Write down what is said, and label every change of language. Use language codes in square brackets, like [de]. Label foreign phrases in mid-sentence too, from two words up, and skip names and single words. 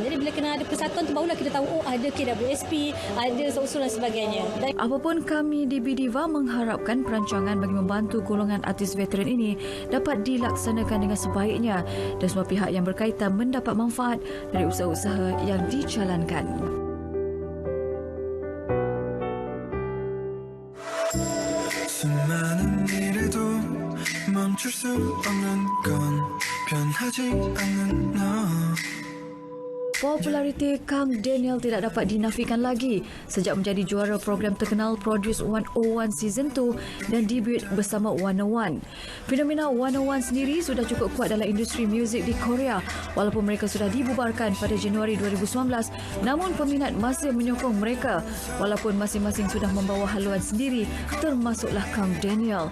[ms] Jadi bila kena ada persatuan tu barulah kita tahu ada KWSP, ada usul dan sebagainya. Apapun, kami di B-Diva mengharapkan perancangan bagi membantu golongan artis veteran ini dapat dilaksanakan dengan sebaiknya dan semua pihak yang berkaitan mendapat manfaat dari usaha-usaha yang dijalankan. [ko] 수많은 일에도 멈출 수 없는 건 변하지 않는 너. [ms] Populariti Kang Daniel tidak dapat dinafikan lagi sejak menjadi juara program terkenal Produce 101 Season 2 dan debut bersama 101. Fenomena 101 sendiri sudah cukup kuat dalam industri muzik di Korea walaupun mereka sudah dibubarkan pada Januari 2019, namun peminat masih menyokong mereka walaupun masing-masing sudah membawa haluan sendiri, termasuklah Kang Daniel.